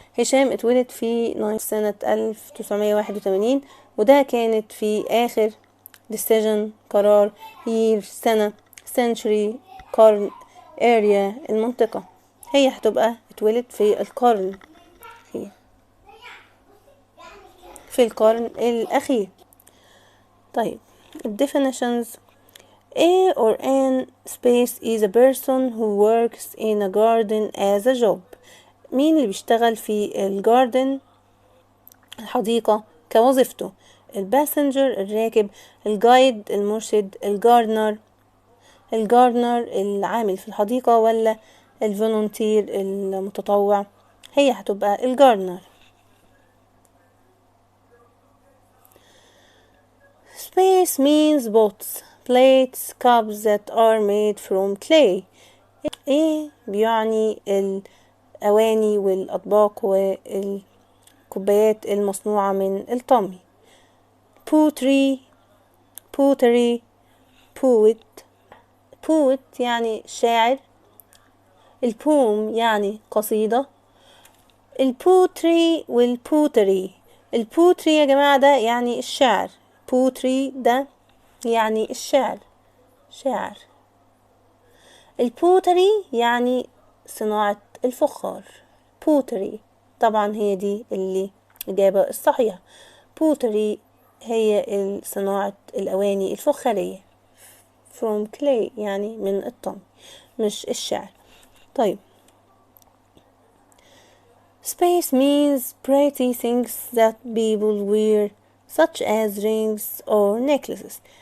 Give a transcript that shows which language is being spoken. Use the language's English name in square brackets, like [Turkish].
[Arabic] هشام اتولد في سنة 1981 وده كانت في آخر decision قرار، year سنة، century قرن، area المنطقة. هي هتبقى اتولد في القرن، هي في القرن الأخير. طيب definitions. [English] A or an space is a person who works in a garden as a job. [Arabic] مين اللي بيشتغل في الجاردن الحديقة كوظيفته؟ الباسنجر الراكب، الجايد المرشد، الجاردنر الجاردنر العامل في الحديقة ولا الفولونتير المتطوع؟ هي هتبقى الجاردنر. [English] Space means pots, plates, cups that are made from clay. [Arabic] ايه بيعني الأواني والأطباق والكوبايات المصنوعة من الطمي. [English] pottery pottery poet [Arabic] يعني شاعر. البوم يعني قصيدة. البوتري والبوتري، البوتري يا جماعة ده يعني الشعر، بوتري ده يعني الشعر، شعر. البوتري يعني صناعة الفخار، بوتري. طبعا هي دي اللي الإجابة الصحيحة، بوتري هي صناعة الأواني الفخارية، [English] from clay [Arabic] يعني من الطمي مش الشعر. [English] طيب space means pretty things that people wear such as rings or necklaces.